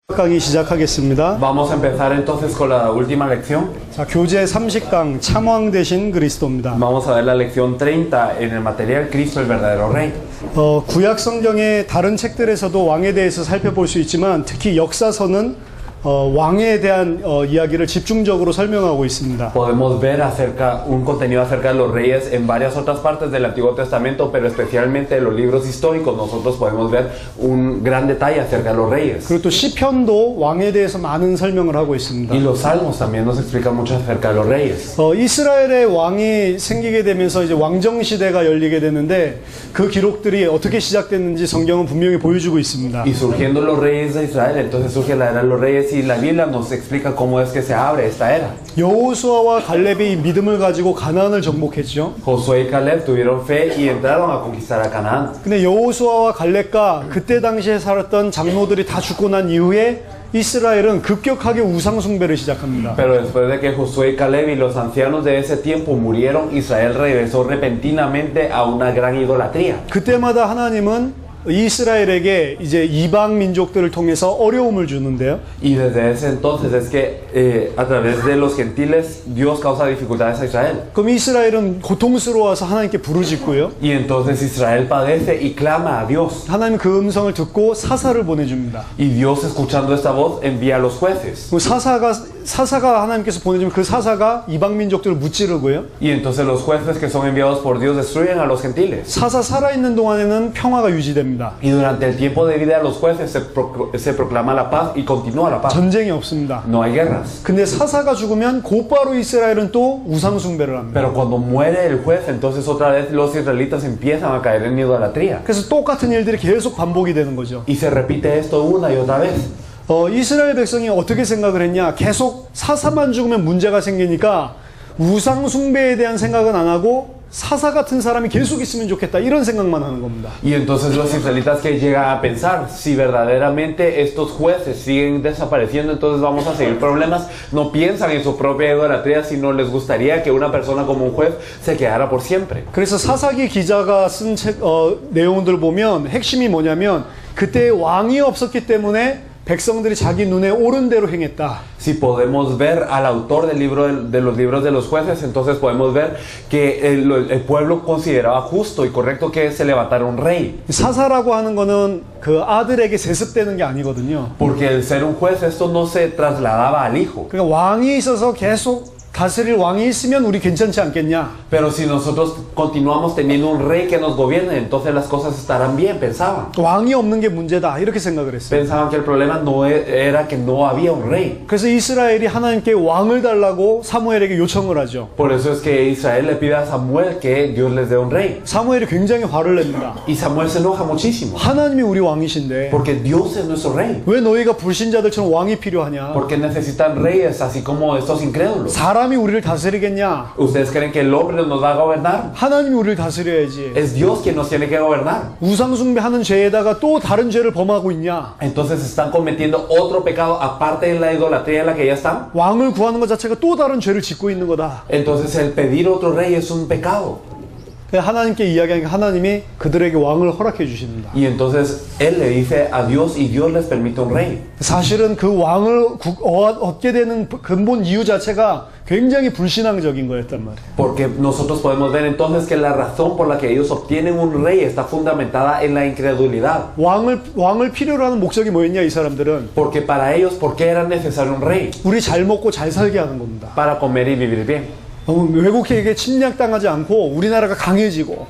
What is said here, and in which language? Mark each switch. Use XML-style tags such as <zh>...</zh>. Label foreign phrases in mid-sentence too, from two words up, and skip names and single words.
<ko>강의 시작하겠습니다.</ko> <es>Vamos a empezar entonces con la última lección.</es> <ko>자, 교재 30강 참왕 대신 그리스도입니다.</ko> <es>Vamos a ver la lección 30 en el material Cristo el verdadero Rey.</es> <ko>구약 성경의 다른 책들에서도 왕에 대해서 살펴볼 수 있지만 특히 역사서는 왕에 대한 이야기를 집중적으로 설명하고 있습니다.</ko> <es>Podemos ver un contenido acerca de los reyes en varias otras partes del Antiguo Testamento, pero especialmente en los libros históricos nosotros podemos ver un gran detalle acerca de los reyes.</es> <ko>그리고 또 시편도 왕에 대해서 많은 설명을 하고 있습니다.</ko> <es>Y los salmos también nos explican mucho acerca de los reyes.</es> <ko>이스라엘의 왕이 생기게 되면서 이제 왕정 시대가 열리게 되는데 그 기록들이 어떻게 시작됐는지 성경은 분명히 보여주고 있습니다.</ko> <es>Y surgiendo los reyes de Israel, entonces surge la era de los reyes y la Biblia nos explica cómo es que se abre esta era.</es> <ko>여호수아와 갈렙이 믿음을 가지고 가나안을 정복했죠.</ko> <es>Josué y Caleb tuvieron fe y entraron a conquistar a Canaán.</es> <ko>근데 여호수아와 갈렙과 그때 당시에 살았던 장로들이 다 죽고 난 이후에 이스라엘은 급격하게 우상 숭배를 시작합니다.</ko> <es>Pero después de que Josué y Caleb y los ancianos de ese tiempo murieron, Israel regresó repentinamente a una gran idolatría.</es> <ko>그때마다 하나님은 이스라엘에게 이제 이방 민족들을 통해서 어려움을 주는데요.</ko> <es>Y desde ese entonces es que a través de los gentiles Dios causa dificultades a Israel.</es> <ko>그럼 이스라엘은 고통스러워서 하나님께 부르짖고요.</ko> <es>Y entonces Israel padece y clama a Dios.</es> <ko>하나님 그 음성을 듣고 사사를 보내줍니다.</ko> <es>Y Dios, escuchando esta voz, envía a los jueces.</es> <ko>사사가 하나님께서 보내주면 그 사사가 이방 민족들을 무찌르고요.</ko> <es>Y entonces los jueces que son enviados por Dios destruyen a los gentiles.</es> <ko>사사 살아있는 동안에는 평화가 유지됩니다.</ko> <es>Y durante el tiempo de vida de los jueces se proclama la paz y continúa la paz.</es> <ko>전쟁이 없습니다.</ko> <es>No hay guerras.</es> <ko>근데 사사가 죽으면 곧바로 이스라엘은 또 우상 숭배를 합니다.</ko> <es>Pero cuando muere el juez, entonces otra vez los israelitas empiezan a caer en idolatría.</es> <ko>그래서 똑같은 일들이 계속 반복이 되는 거죠.</ko> <es>Y se repite esto una y otra vez.</es> <ko>이스라엘 백성이 어떻게 생각을 했냐? 계속 사사만 죽으면 문제가 생기니까 우상 숭배에 대한 생각은 안 하고 사사 같은 사람이 계속 있으면 좋겠다 이런 생각만 하는 겁니다.</ko> <es>Y entonces los israelitas que llegan a pensar, si verdaderamente estos jueces siguen desapareciendo, entonces vamos a seguir problemas, no piensan en su propia idolatría, sino les gustaría que una persona como un juez se quedara por siempre.</es> <ko>그래서 사사기 기자가 쓴 책 내용들 보면 핵심이 뭐냐면 그때 왕이 없었기 때문에 백성들이 자기 눈에 옳은 대로 행했다.</ko> <es>Si podemos ver al autor del libro de los libros de los jueces, entonces podemos ver que el pueblo consideraba justo y correcto que se levantara un rey.</es> <ko>사사라고 하는 거는 그 아들에게 세습되는 게 아니거든요.</ko> <es>Porque el ser un juez, esto no se trasladaba al hijo.</es> <ko>그러니까 왕이 있어서 계속 다스릴 왕이 있으면 우리 괜찮지 않겠냐?</ko> <es>Pero si nosotros continuamos teniendo un rey que nos gobierne, entonces las cosas estarán bien, pensaban.</es> <ko>왕이 없는 게 문제다 이렇게 생각을 했어요.</ko> <es>Pensaban que el problema no era que no había un rey.</es> <ko>그래서 이스라엘이 하나님께 왕을 달라고 사무엘에게 요청을 하죠.</ko> <es>Por eso es que Israel le pide a Samuel que Dios les dé un rey.</es> <ko>사무엘이 굉장히 화를 냅니다.</ko> <es>Y Samuel se enoja muchísimo.</es> <ko>하나님이 우리 왕이신데</ko> <es>Porque Dios es nuestro rey.</es> <ko>왜 너희가 불신자들처럼 왕이 필요하냐?</ko> <es>Porque necesitan reyes así como estos incrédulos.</es> <ko>사람이 우리를 다스리겠냐?</ko> <es>¿Ustedes creen que el hombre nos va a gobernar?</es> <ko>하나님이 우리를 다스려야지.</ko> <es>Es Dios quien nos tiene que gobernar.</es> <ko>우상숭배하는 죄에다가 또 다른 죄를 범하고 있냐?</ko> <es>Entonces están cometiendo otro pecado aparte de la idolatría en la que ya están.</es> <ko>왕을 구하는 것 자체가 또 다른 죄를 짓고 있는 거다.</ko> <es>Entonces el pedir otro rey es un pecado.</es> <ko>하나님께 이야기하니까 하나님이 그들에게 왕을 허락해 주십니다.</ko> <es>Y entonces él le dice a Dios y Dios les permite un rey.</es> <ko>사실은 그 왕을 얻게 되는 근본 이유 자체가 굉장히 불신앙적인 거였단 말이에요.</ko> <es>Porque nosotros podemos ver entonces que la razón por la que ellos obtienen un rey está fundamentada en la incredulidad.</es> <ko>왕을 필요로 하는 목적이 뭐였냐 이 사람들은?</ko> <es>Porque para ellos, ¿por qué era necesario un rey?</es> <ko>우리 잘 먹고 잘 살게 하는 겁니다.</ko> <es>Para comer y vivir bien.</es> <ko>외국에게 침략당하지 않고 우리나라가 강해지고</ko>